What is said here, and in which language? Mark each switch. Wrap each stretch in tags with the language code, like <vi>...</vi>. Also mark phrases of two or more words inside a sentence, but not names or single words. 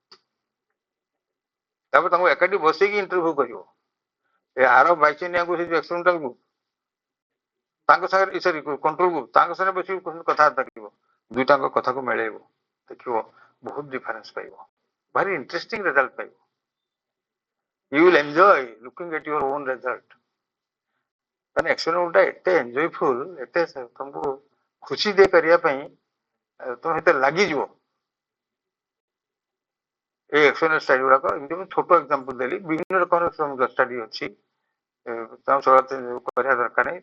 <or>ତାପରେ ତାଙ୍କୁ ଏକାଠି ବସେଇକି ଇଣ୍ଟରଭ୍ୟୁ କରିବ। ଏ ଆର ବାଇଚନିଆକୁ ସେ</or> <en>experimental group</en> <or>ତାଙ୍କ ସାଙ୍ଗରେ ସରି</or> <en>control group</en> <or>ତାଙ୍କ ସାଙ୍ଗରେ ବସିକି କଥାବାର୍ତ୍ତା କରିବ। ଦୁଇଟାଙ୍କ କଥାକୁ ମିଳେଇବ ଦେଖିବ ବହୁତ ଡିଫରେନ୍ସ ପାଇବ। ଭାରି</or> <en>interesting result</en> <or>ପାଇବ।</or> <en>You will enjoy looking at your own result.</en> <or>ତାହେଲେ ଏକ୍ସପେରିମେଣ୍ଟ ଟା ଏତେ ଏନ୍ଜୟଫୁଲ ଏତେ ତମକୁ ଖୁସି ଦେଇ କରିବା ପାଇଁ ତମେ ଏତେ ଲାଗିଯିବ। এই</or> <en>experience study</en> <or>ଗୁଡାକ ଏମିତି ମୁଁ ଛୋଟ ଏକ୍ସାମ୍ପଲ ଦେଲି। ବିଭିନ୍ନ ରକମର ଷ୍ଟଡି ଅଛି ତମ କରିବା ଦରକାର ନାହିଁ।</or>